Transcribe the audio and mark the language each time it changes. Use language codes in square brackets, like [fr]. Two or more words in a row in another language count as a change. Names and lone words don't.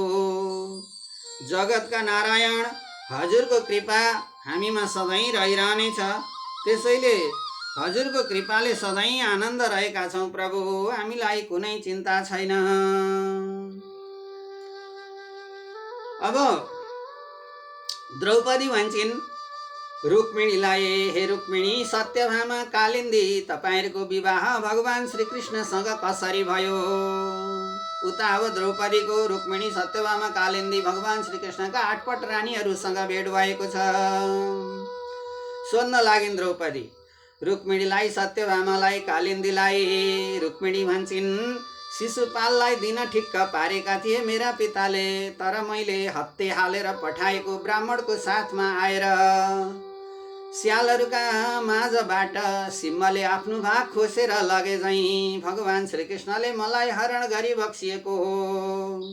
[ne] जगतका नारायण, हजुरको कृपा हामीमा सधैँ रहिरहनेछ। त्यसैले हजुरको कृपाले सधैँ आनन्द रहेका छौँ प्रभु। हामीलाई कुनै चिन्ता छैन। अब द्रौपदी भन्छन् रुक्मिणीलाई, हे रुक्मिणी, सत्यभामा, कालिन्दी, तपाईँहरूको विवाह भगवान श्रीकृष्णसँग कसरी भयो? उता अब द्रौपदीको रुक्मिणी, सत्यभामा, कालिन्दी भगवान श्रीकृष्णका आठपट रानीहरूसँग भेट भएको छ। सोध्न लागिन् द्रौपदी रुक्मिणीलाई, सत्यभामालाई, कालिन्दीलाई। रुक्मिणी भन्छन्, शिशुपाललाई दिन ठिक्क पारेका थिए मेरा पिताले, तर मैले हत्ते हालेर पठाएको ब्राह्मणको साथमा आएर स्यालहरूका माझबाट सिंहले आफ्नो भाग खोसेर लगे झैँ भगवान श्रीकृष्णले मलाई हरण गरी बक्सिएको हो।